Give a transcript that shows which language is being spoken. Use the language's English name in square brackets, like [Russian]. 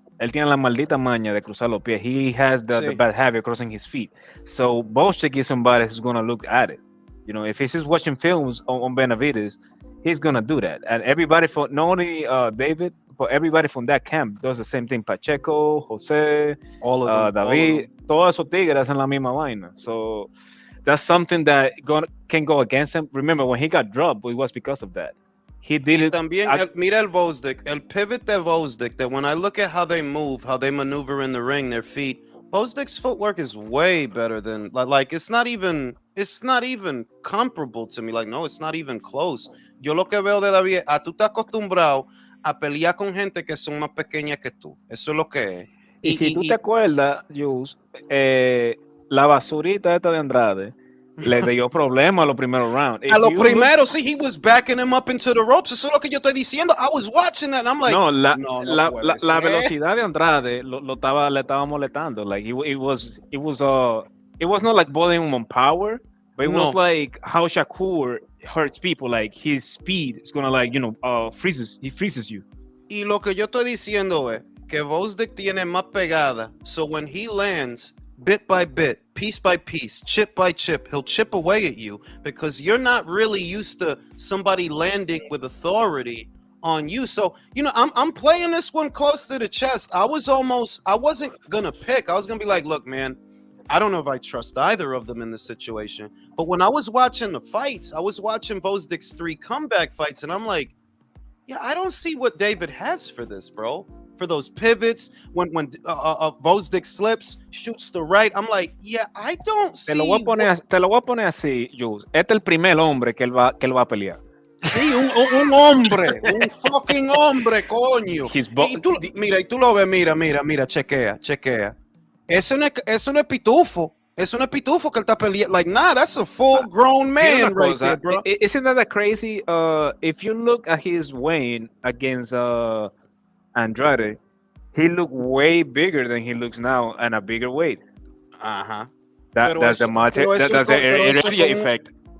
[Spanish] Él tiene la maldita maña de cruzar los pies. [English] He has the bad habit of crossing his feet. So Gvozdyk is somebody who's going to look at it. If he's just watching films on Benavidez, he's going to do that. And everybody, not only David, but everybody from that camp does the same thing. Pacheco, Jose, all of them, [Spanish] David, todos esos tigres hacen la misma vaina. [English] So that's something that can go against him. Remember, when he got dropped, it was because of that. He did it. [Spanish] También, mira el Gvozdyk, el pivot de Gvozdyk, [English] that when I look at how they move, how they maneuver in the ring, their feet, Gvozdyk's footwork is way better than, like, it's not even comparable to me. Like, no, it's not even close. [Spanish] Yo lo que veo de David, tú estás acostumbrado a pelear con gente que son más pequeñas que tú. Eso es lo que es. Y si tú te acuerdas, Jules, la basurita esta de Andrade le dio problemas a los primeros rounds. A los primeros, sí, [English] he was backing him up into the ropes. [Spanish] Eso es lo que yo estoy diciendo. [English] I was watching that and I'm like, [Spanish] la velocidad de Andrade le estaba molestando. [English] Like it was not like bothering him on power, but it was like how Shakur hurts people. Like his speed is gonna he freezes you. [Spanish] Y lo que yo estoy diciendo es que Gvozdyk tiene más pegada. [English] So when he lands, bit by bit, piece by piece, chip by chip. He'll chip away at you because you're not really used to somebody landing with authority on you. So, I'm playing this one close to the chest. I wasn't gonna pick. I was gonna be like, look, man, I don't know if I trust either of them in this situation. But when I was watching the fights, I was watching Gvozdyk's 3 comeback fights, and I'm like, yeah, I don't see what David has for this, bro. For those pivots, when Gvozdyk slips, shoots the right, I'm like, yeah, I don't see. [Spanish] Te lo voy a poner así, Jules. Este es el primer hombre que él va a pelear. Sí, un hombre, un fucking hombre, coño. Y tú lo ves, mira, chequea. Eso no es pitufo. Eso no es pitufo que él está peleando. [English] Like, nah, that's a full-grown man right there, bro. Isn't that crazy? If you look at his weight against Andrade, he looked way bigger than he looks now and a bigger weight. Ajá. That's the area effect.